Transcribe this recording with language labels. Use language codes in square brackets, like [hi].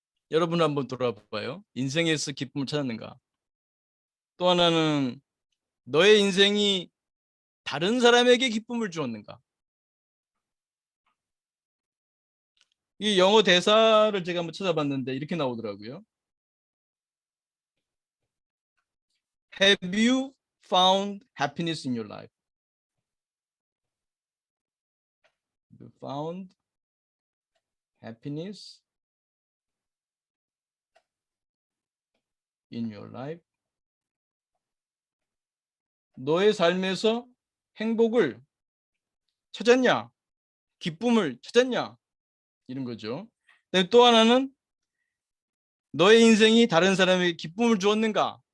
[ko] 여러분 한번 돌아봐요. 인생에서 기쁨을 찾았는가? 또 하나는 너의 인생이 다른 사람에게 기쁨을 주었는가? 이 영어 대사를 제가 한번 찾아봤는데 이렇게 나오더라고요. [en] Have you found happiness in your life? You found happiness in your life? [ko] 너의 삶에서 행복을 찾았냐? 기쁨을 찾았냐? 이런 거죠. 또 하나는 너의 인생이 다른 사람에게 기쁨을 주었는가?